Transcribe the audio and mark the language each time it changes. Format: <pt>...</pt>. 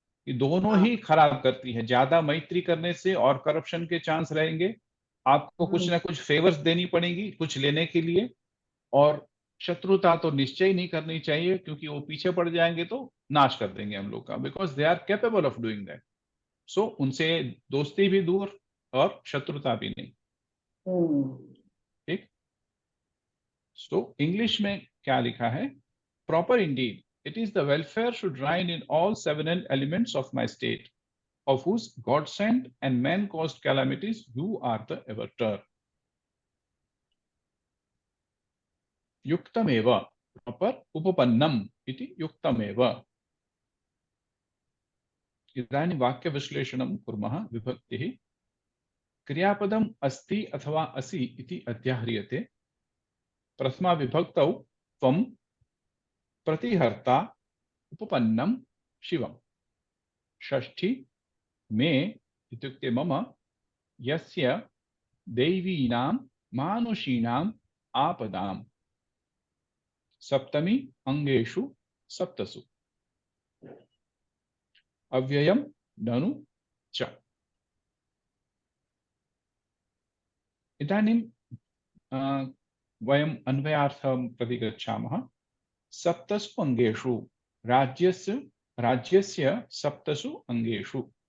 <hi>ये दोनों ही खराब करती है। ज्यादा मैत्री करने से और करप्शन के चांस रहेंगे, आपको कुछ ना कुछ फेवर्स देनी पड़ेगी कुछ लेने के लिए, और शत्रुता तो निश्चय नहीं करनी चाहिए क्योंकि वो पीछे पड़ जाएंगे तो नाश कर देंगे हम लोग का,</hi> <en>Because they are capable of doing that.</en> <hi>सो उनसे दोस्ती भी दूर और शत्रुता भी नहीं। ठीक। सो इंग्लिश में क्या लिखा है?</hi> <en>Proper indeed, it is the welfare should reign in all 7 elements of my state, of whose God sent and man caused calamities, you are the averter.</en> <sa>Yuktameva, proper upapannam iti yuktameva. इदानीं वाक्य विश्लेषणं कुर्मः। विभक्तिः क्रियापदम् अस्ति अथवा असि इति अध्याह्रियते। प्रथमा विभक्तौ त्वं, प्रतिहर्ता, उपपन्नं शिवम्। षष्ठी मे इत्युक्ते मम, यस्य दैवीनां मानुषीणाम् आपदाम्। सप्तमी अंगेषु सप्तसु। अव्ययम् ननु च। इदानीं वयम् अन्वयार्थं प्रति गच्छामः। सप्तसु अंगेषु, राज्यस्य सप्तसु अंगेषु।</sa>